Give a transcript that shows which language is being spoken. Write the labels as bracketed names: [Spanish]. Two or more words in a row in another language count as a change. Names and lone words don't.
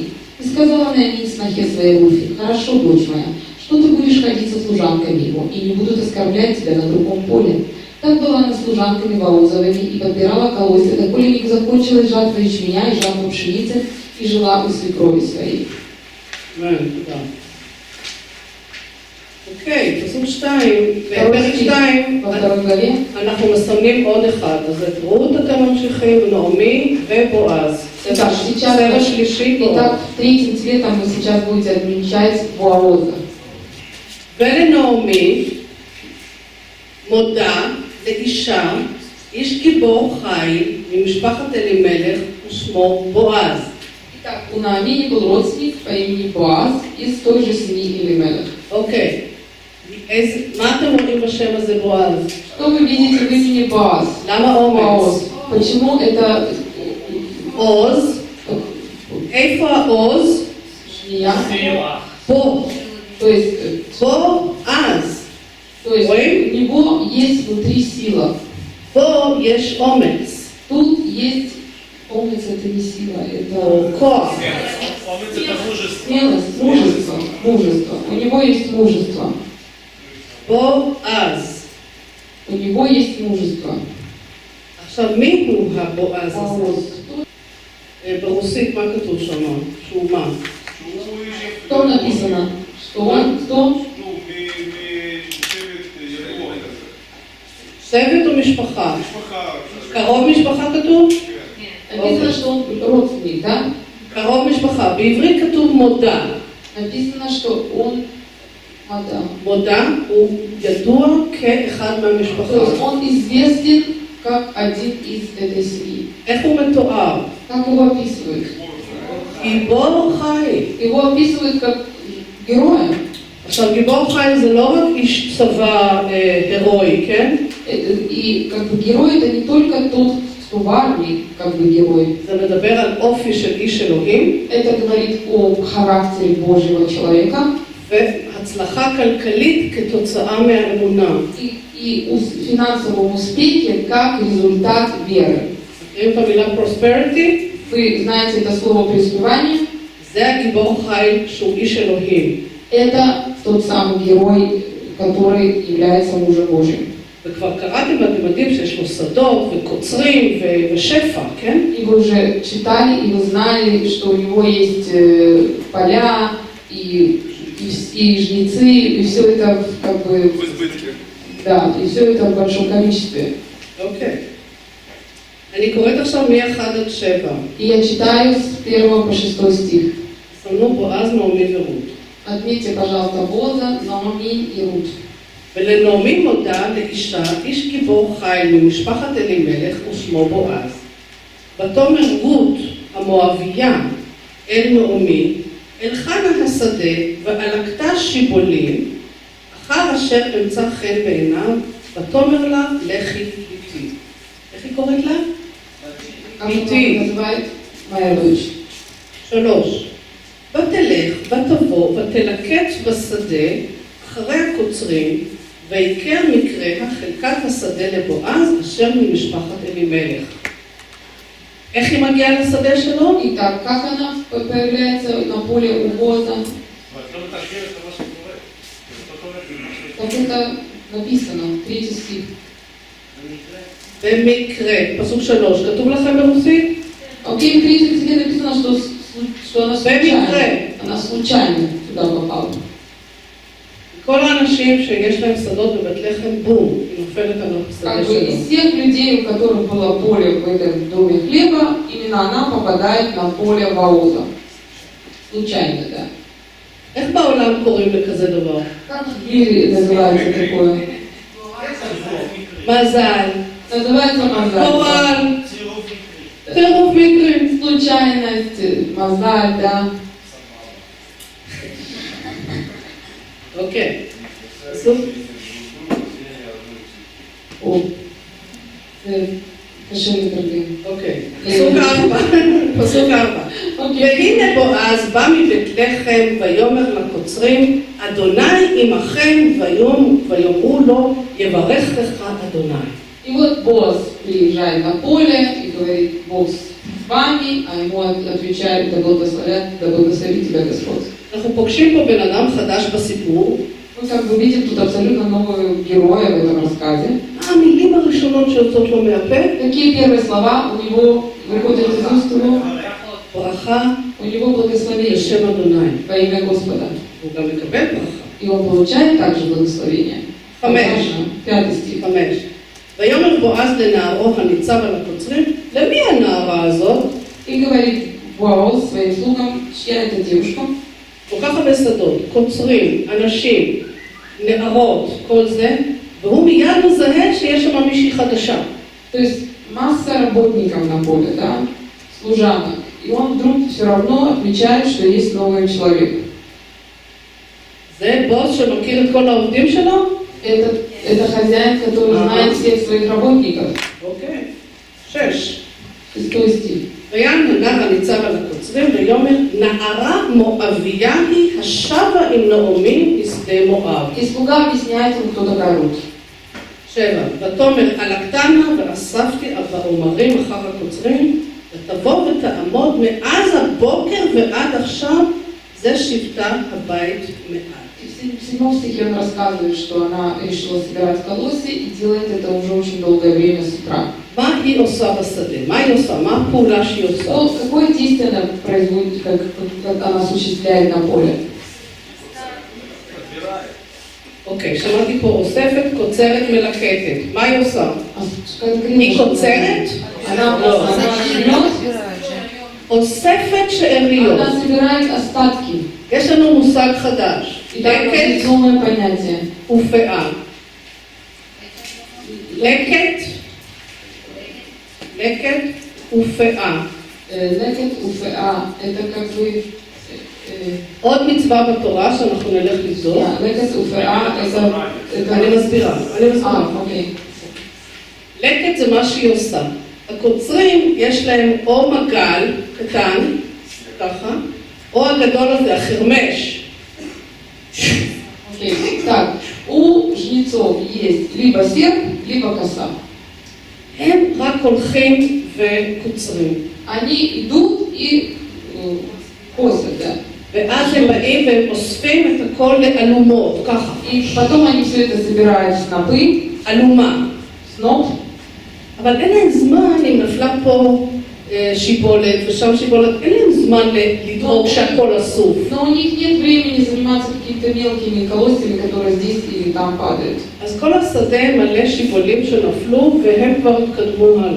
[Russian] И сказала Ноами снохе своей Руфи: «Хорошо, дочь моя, что ты будешь ходить со служанками его, и не будут оскорблять тебя на другом поле». Так была она служанками Ваозовыми и подбирала колосья, доколе не закончилась жатва ячменя и жатва пшеницы, и жила у свекрови своей. [Hebrew] תודה. אוקיי, פסוק 2, בפרק 2, [Russian] Во второй главе [Hebrew] אנחנו מסמנים עוד אחד, אז את רות אתם ממשיכים, נעמי ובועז. [Russian] Итак, сейчас, [Hebrew] סבב שלישי פה. [Russian] итак, третьим цветом вы сейчас будете отмечать Боаза. [Hebrew] ולנעמי мודה לאישה, איש גיבור חיל ממשפחת אלימלך ושמו בועז. [Russian] Итак, у Наамини был родственник по имени Боаз из той же семьи Элимелех. [Hebrew] אוקיי, מה אתם רואים בשם הזה בועז? [Russian] Что вы видите в имени Боаз? [Hebrew] למה אומץ? [Russian] Боаз. Почему это [Hebrew] עוז, איפה העוז? шния? פה, [Russian] То есть, [Hebrew] בועז. [Russian] то есть Ой. у него есть внутри сила. [Hebrew] פה יש אומץ, [Russian] Тут есть Омец это не сила, [Hebrew] או [Russian] это [Hebrew] כוח. [Russian] אומץ это мужество. смелость, мужество, мужество. У него есть мужество. [Hebrew] בועז. [Russian] У него есть мужество. [Hebrew] עכשיו, מי הוא הבועז הזה? [Russian] Боаз. [Hebrew] ברוסית, מה כתוב שם? שהוא מה? שהוא איש [Russian] Что написано? Что он, кто? [Hebrew] משבט יעקב כזה. שבט או משפחה? משפחה. קרוב משפחה כתוב? [Russian] Написано, что он родственник, да? [Hebrew] קרוב משפחה. בעברית כתוב מודה. [Russian] Написано, что он мадам. [Hebrew] מודה הוא ידוע כאחד [Russian] То есть [Hebrew] מהמשפחה. [Russian] он известен как один из этой семьи. [Hebrew] איך הוא מתואר? [Russian] Как его описывают? [Hebrew] גיבור חי. [Russian] Его описывают как героя. [Hebrew] עכשיו, גיבור חי זה לא רק איש צבא הירואי, כן? [Russian] И как бы герой это не только тот, кто в армии, как бы герой. [Hebrew] זה מדבר על אופי של איש אלוהים [Russian] Это говорит о характере Божьего человека [Hebrew] והצלחה כלכלית כתוצאה מהאמונה. [Russian] и финансовом успехе как результат веры. [Hebrew] מכירים את המילה prosperity? [Russian] Вы знаете это слово преуспевание? [Hebrew] זה הגיבור חי שהוא איש אלוהים. [Russian] Это тот самый герой, который является мужем Божьим. וכבר קראתם ואתם יודעים שיש לו שדות וקוצרים ושפע, כן? И вы уже читали, и вы знали, что у него есть поля, и жнецы, и все это как бы... В избытке. Да, и все это в большом количестве. [Hebrew] אוקיי. אני קוראת עכשיו מ-1 עד 7. [Russian] И я читаю с 1 по 6 стих. [Hebrew] סמנו בועז, נעמי ורות. [Russian] Отметьте, пожалуйста, Боза, Наоми и Рут. [Hebrew] ולנעמי מודה לאישה, איש גיבור חיל ממשפחת אלימלך ושמו בועז. ותאמר רות המואביה אל נעמי, אל חנה השדה ועלקתה שיבולים, אחר אשר אמצא חן בעיניו, ותאמר לה לכי איתי. איך היא קוראת לה? [Russian] Как она называет моя дочь? [Hebrew] 3. ותלך ותבוא ותלקט בשדה אחרי הקוצרים, ויקר מקרה חלקת השדה לבועז אשר ממשפחת אלימלך. איך היא מגיעה לשדה שלו? [Russian] Итак, как она появляется на поле у Боза? [Hebrew] ואת לא מתרגמת את מה שקורה. זאת אומרת, [Russian] Как это написано, 3 стих. [Hebrew] במקרה, פסוק 3, כתוב לכם ברוסית? [Russian] Окей, в 3 стихе написано, что она случайно. Она случайно туда попала. [Hebrew] כל האנשים שיש להם שדות בבית לחם, בום, היא נופלת על השדה [Russian] Как бы [Hebrew] שלו. [Russian] из всех людей, у которых было поле в этом доме хлеба, именно она попадает на поле Боаза. Случайно, да. [Hebrew] איך בעולם קוראים לכזה דבר? [Russian] Как в мире называется такое? [Hebrew] מזל, [Russian] Называется мазаль. [Hebrew] גורל, צירוף מקרי. טירוף מקרים. [Russian] Случайность, мазаль, да. [Hebrew] אוקיי. פסוק О, קשה לתרגם. אוקיי. פסוק 4. אוקיי. והנה בועז בא מבית לחם ויאמר לקוצרים, אדוני עמכם, ויאמרו לו, יברך לך אדוני. [Russian] И вот Боаз приезжает на поле и говорит, Бог с вами, а ему отвечает, да благословит тебя Господь. [Hebrew] אנחנו פוגשים פה בן אדם חדש בסיפור. [Russian] Мы как бы видим тут абсолютно нового героя в этом рассказе. [Hebrew] המילים הראשונות שיוצאות לו מהפה, [Russian] Какие первые слова у него выходят из уст его? [Hebrew] ברכה [Russian] У него благословение [Hebrew] בשם אדוני. [Russian] во имя Господа. [Hebrew] הוא גם מקבל ברכה. [Russian] и он получает также благословение. [Hebrew] 5. [Russian] 5 стих. [Hebrew] 5. ויאמר בועז לנערו הניצב על הקוצרים, למי הנערה הזאת? [Russian] И говорит Боаз своим слугам, чья это девушка? [Hebrew] כל כך הרבה שדות, קוצרים, אנשים, נערות, כל זה, והוא מיד מזהה שיש שם מישהי חדשה. [Russian] То есть масса работников на поле, да, служанок. И он вдруг все равно отмечает, что есть новый человек. [Hebrew] זה בוס שמכיר את כל העובדים שלו? [Russian] Это хозяин, который знает всех своих работников. [Hebrew] אוקיי. 6. [Russian] 6 стих. [Hebrew] ויען הנער הניצב על הקוצרים ויאמר, נערה מואביה היא השבה עם נעמי משדה מואב. [Russian] И слуга объясняет ему, кто такая Рут. [Hebrew] 7. ותאמר הלקתנה ואספתי העומרים אחר הקוצרים, ותבוא ותעמוד מאז הבוקר ועד עכשיו, זה שבטה הבית מעט. [Russian] В 7 стихе он рассказывает, что она решила собирать колосья и делает это уже очень долгое время с утра. [Hebrew] מה היא עושה בשדה? מה היא עושה? מה הפעולה שהיא עושה? Какое действие она производит, как она осуществляет на поле? אוקיי, שמעתי פה אוספת, קוצרת, מלקטת. מה היא עושה? [Russian] Конкретно, [Hebrew] היא קוצרת? [Russian] Она [Hebrew] לא. [Russian] берет, [Hebrew] אוספת שאריות. [Russian] она собирает остатки. [Hebrew] יש לנו מושג חדש. [Russian] И так вот [Hebrew] לקט [Russian] новое понятие. [Hebrew] ופאה. לקט ופאה. לקט ופאה, [Russian] это как бы... [Hebrew] עוד מצווה בתורה שאנחנו נלך לבדוק. לקט ופאה, [Russian] это... [Hebrew] אני מסבירה. [Russian] окей. [Hebrew] לקט זה מה שהיא עושה. הקוצרים יש להם או מגל קטן, ככה, או הגדול הזה, החרמש. [Russian] Окей. Так, у жнецов есть либо серп, либо коса. [Hebrew] הם רק הולכים וקוצרים. [Russian] Они идут и косят, да. [Hebrew] ואז הם באים והם אוספים את הכל לאלומות, ככה. [Russian] И потом они все это собирают в снопы, [Hebrew] אלומה. [Russian] сноп. [Hebrew] אבל אין להם זמן, אם נפלה פה שיבולת ושם שיבולת, אין להם זמן לדאוג שהכל אסוף. [Russian] Но у них нет времени заниматься какими-то мелкими колосьями, которые здесь или там падают. [Hebrew] אז כל השדה מלא שיבולים שנפלו והם כבר התקדמו הלאה.